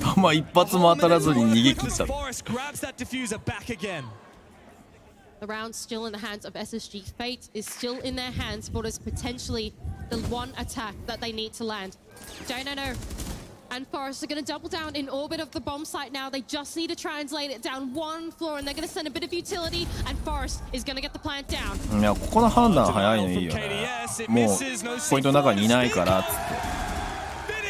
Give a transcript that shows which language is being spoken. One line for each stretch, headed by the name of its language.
Japanese: 弾一発も当たらずに逃げ切った
English: Forest grabs that diffuser back again. The round's still in the hands of SSG. Fate is still in their hands for this potentially the one attack that they need to land. J9O and Forest are going to double down in orbit of the bomb site now. They just need to translate it down one floor, and they're going to send a bit of utility, and Forest is going to get the plant down.
Japanese: いや、ここの判断早いのいいよね。もうポイントの中にいないからっつって。